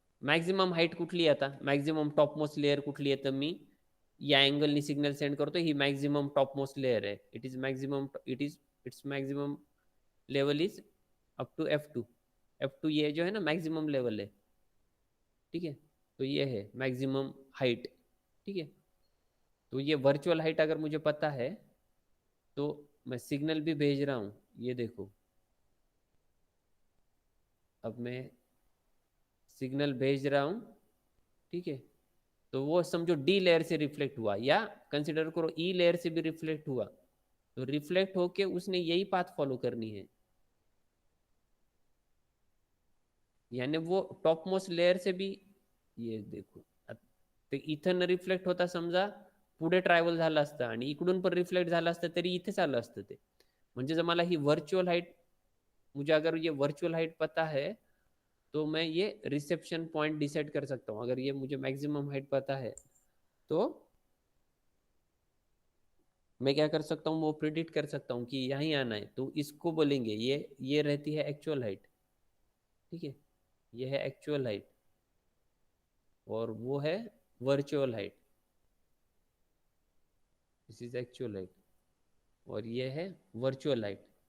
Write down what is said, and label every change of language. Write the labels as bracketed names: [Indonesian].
[Marathi] Maximum height कुठली आहे आता? मॅक्झिमम टॉपमोस्ट लेअर कुठली आहे? तर मी या अँगलनी सिग्नल सेंड करतो, ही मॅक्झिमम टॉपमोस्ट लेअर आहे. [English] It is maximum, its maximum level is up to F2. [Hindi] F2 ये जो है ना मैक्सिमम लेवल है, ठीक है। तो ये है मैक्सिमम हाइट, ठीक है। तो ये वर्चुअल हाइट अगर मुझे पता है, तो मैं सिग्नल भी भेज रहा हूँ, ये देखो, अब मैं सिग्नल भेज रहा हूँ, ठीक है। तो वो समझो डी लेयर से रिफ्लेक्ट हुआ, या कंसिडर करो ई लेयर से भी रिफ्लेक्ट हुआ, तो रिफ्लेक्ट होके उसने यही पाथ फॉलो करनी है, यानी वो टॉप मोस्ट लेयर से भी, ये देखो, [Marathi] ते इथं रिफ्लेक्ट होता समजा, पुढे ट्रॅव्हल झालं असतं आणि इकडून पण रिफ्लेक्ट झालं असतं तरी इथेच आलं असतं ते. म्हणजे जर मला ही वर्चुअल हाइट, [Hindi] मुझे अगर ये वर्चुअल हाइट पता है, तो मैं ये रिसेप्शन पॉइंट डिसाइड कर सकता हूँ। अगर ये मुझे मैक्सिमम हाइट पता है, तो मैं क्या कर सकता हूँ, वो प्रिडिक्ट कर सकता हूँ कि यहीं आना है, तो इसको बोलेंगे, ये रहती है एक्चुअल हाइट, ठीक है, ये है एक्चुअल हाइट और वो है virtual height, [English] this is actual height [Hindi] और ये है वर्चुअल हाइट।